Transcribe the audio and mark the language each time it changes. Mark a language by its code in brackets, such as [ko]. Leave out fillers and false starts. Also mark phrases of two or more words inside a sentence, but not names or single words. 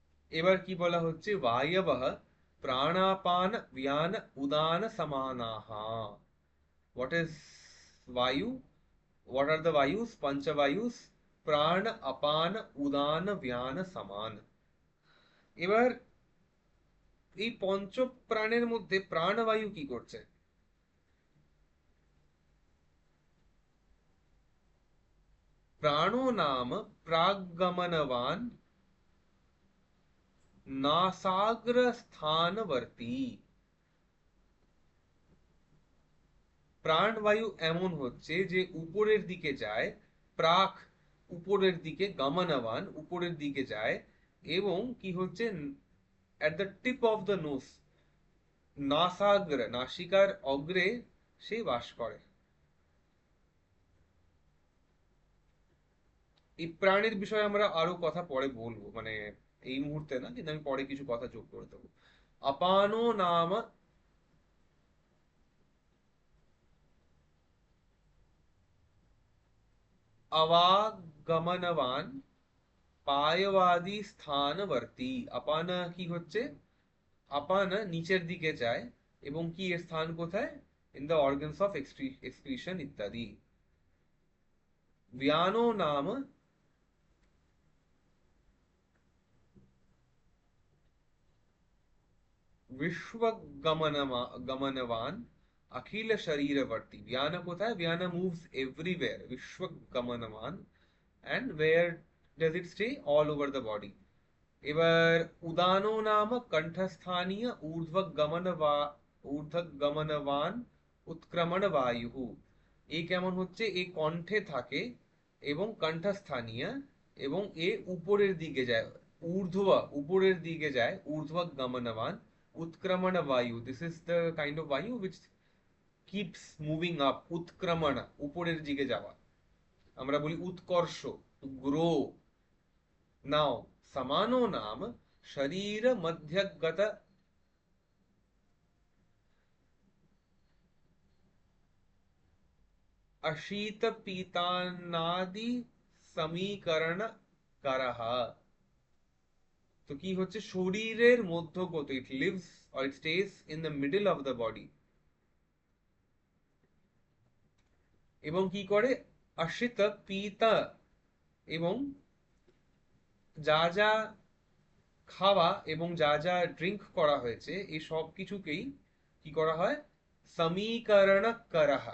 [bn] এবার কি বলা হচ্ছে, [sa] বায়বঃ প্রাণাপান ব্যান উদান সমানাহ। [en] What is vayu? What are the vayus? Panchavayus. [sa] প্রাণ, আপান, উদান, ব্যান সমান। [bn] এবার এই পঞ্চ প্রাণের মধ্যে প্রাণবায়ু কি করছে? [sa] प्राणो नाम प्रागमनवान नासाग्र स्थानवर्ती। [bn] প্রাণবায়ু এমন হচ্ছে যে উপরের দিকে যায়, প্রাক উপরের দিকে, গমনবান উপরের দিকে যায়, এবং কি হচ্ছে, [en] at the tip of the nose, [bn] নাসাগ্র নাসিকার অগ্রে সে বাস করে। এই প্রাণের বিষয়ে আমরা আরো কথা পরে বলবো, মানে এই মুহূর্তে না, কিন্তু আমি পরে কিছু কথা যোগ করে দেবো। [sa] अपानो नाम अवागमनवान পায়বাদী স্থানবর্তী। [bn] আপান কি হচ্ছে, আপান নিচের দিকে যায়, এবং কি এর স্থান কোথায়? [en] in the organs of excretion ইত্যাদি। [sa] ব্যানো নাম গমনবান अखिल शरीरवर्ती। व्यान কোথায়? [en] व्यान moves everywhere, विश्वगमनवान। and where does it stay? all over the body। [sa] এবার উদানো নাম কণ্ঠস্থানীয় ঊর্ধ্বগমনবান উৎক্রমণ বায়ু। [bn] এই কেমন হচ্ছে, এই কণ্ঠে থাকে এবং কণ্ঠস্থানীয়, এবং এ উপরের দিকে যায়, ঊর্ধ্ব উপরের দিকে যায়, [sa] ঊর্ধ্বগমনবান উৎক্রমণ বায়ু। [en] This is the kind of vayu which keeps moving up। [bn] উৎক্রমণ উপরের দিকে যাওয়া, আমরা বলি উৎকর্ষ, [en] to grow. [sa] नाउ समानो नाम शरीर मध्यगत अशीत पीतानादि समीकरण करह। [bn] তো কি হচ্ছে, শরীরের মধ্যগত, [en] It lives or it stays in the middle of the body, [bn] এবং কি করে, [sa] অশীত পীত, [bn] এবং যা যা খাওয়া এবং যা যা ড্রিঙ্ক করা হয়েছে এই সব কিছুকেই কি করা হয়, [sa] সমীকরণ করাহা।